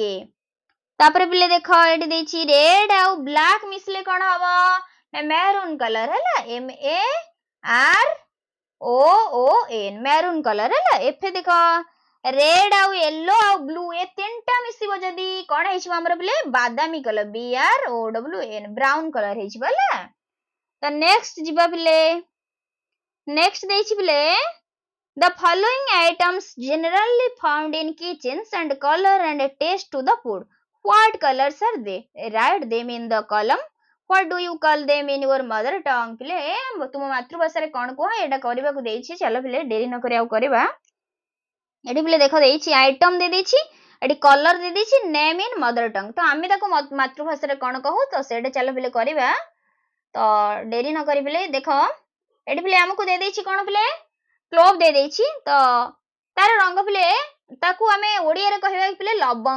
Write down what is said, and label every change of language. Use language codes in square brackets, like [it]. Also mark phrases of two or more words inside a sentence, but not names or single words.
[or] ତାପରେ ପିଲେ ଦେଖ ଏଠି ଦେଇଛି ରେଡ୍ ଆଉ ବ୍ଲାକ୍ ମିଶିଲେ କଣ ହବ ନା [en] maroon colour [or] ହେଲା [en] MAROON maroon colour [or] ହେଲା। ଏଫେ ଦେଖ ରେଡ୍ ଆଉ ୟେଲୋ ଆଉ ବ୍ଲୁ ଏ ତିନିଟା ମିଶିବ ଯଦି କଣ ହେଇଯିବ ଆମର ପିଲେ ବାଦାମୀ କଲର [en] BROWN brown colour [or] ହେଇଯିବ ହେଲା। ତ ନେକ୍ସଟ ଯିବା ପିଲେ ନେକ୍ସଟ ଦେଇଛି ପିଲେ [en] the following items generally found in kitchens and color and taste to the food. What colors are they? Write them in the column. What do you call them in your mother tongue? [or] ପିଲେ ତୁମ ମାତୃଭାଷାରେ କଣ କୁହ ଏଇଟା କରିବାକୁ ଦେଇଛି। ଚାଲ ପିଲେ ଡେରି ନ କରି ଆଉ କରିବା। ଏଠି ପିଲେ ଦେଖ ଦେଇଛି ଆଇଟମ ଦେଇଛି ଏଠି କଲର ଦେଇଛି [en] name in mother tongue. [or] ତ ଆମେ ତାକୁ ମାତୃଭାଷାରେ କଣ କହୁ ତ ସେଇଟା ଚାଲ ପିଲେ କରିବା। ତ ଡେରି ନ କରି ପିଲେ ଦେଖ ଏଠି ପିଲେ ଆମକୁ ଦେଇଛି କଣ ପିଲେ କ୍ଲୋଭ ଦେଇଛି ତ ତାର ରଙ୍ଗ ପିଲେ ତାକୁ ଆମେ ଓଡ଼ିଆରେ କହିବା ପିଲେ ଲବଙ୍ଗ।